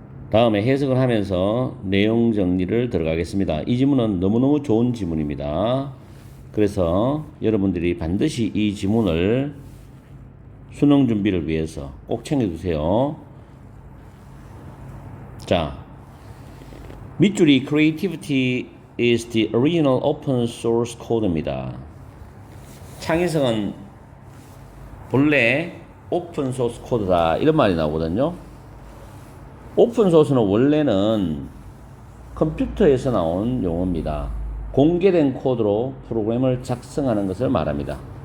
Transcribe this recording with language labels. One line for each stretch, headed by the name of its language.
Korean: 다음에 해석을 하면서 내용 정리를 들어가겠습니다. 이 지문은 너무너무 좋은 지문입니다. 그래서 여러분들이 반드시 이 지문을 수능 준비를 위해서 꼭 챙겨두세요. 자, 밑줄이
English: Creativity is the original open source code입니다.
Korean: 창의성은 본래 오픈 소스 코드다 이런 말이 나오거든요. 오픈 소스는 원래는 컴퓨터에서 나온 용어입니다. 공개된 코드로 프로그램을 작성하는 것을 말합니다.